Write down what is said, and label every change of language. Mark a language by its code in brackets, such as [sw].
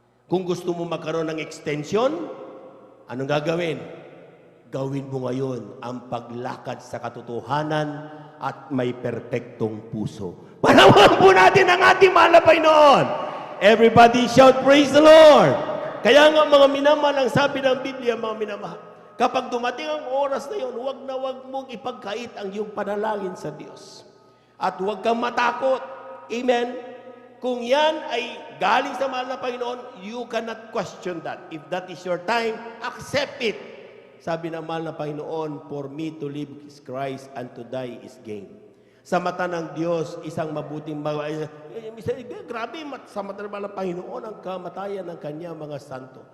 [tl] Kung gusto mo magkaroon ng extension, anong gagawin? Gawin mo ngayon ang paglakad sa katotohanan at may perpektong puso. Panawagan po natin ang ating mahal na Panginoon. [en] Everybody shout, praise the Lord! [tl] Kaya nga mga minamahal, ang sabi ng Biblia, mga minamahal, kapag dumating ang oras na yun, huwag na huwag mong ipagkait ang iyong panalangin sa Diyos. At huwag kang matakot. Amen? Kung yan ay galing sa mahal na Panginoon, [en] you cannot question that. If that is your time, accept it. [tl] Sabi ng mahal na Panginoon, [en] for me to live is Christ and to die is gain. [tl] Sa mata ng Diyos, isang mabuting grabe, sa mata ng mahal na Panginoon, ang kamatayan ng Kanya mga santo.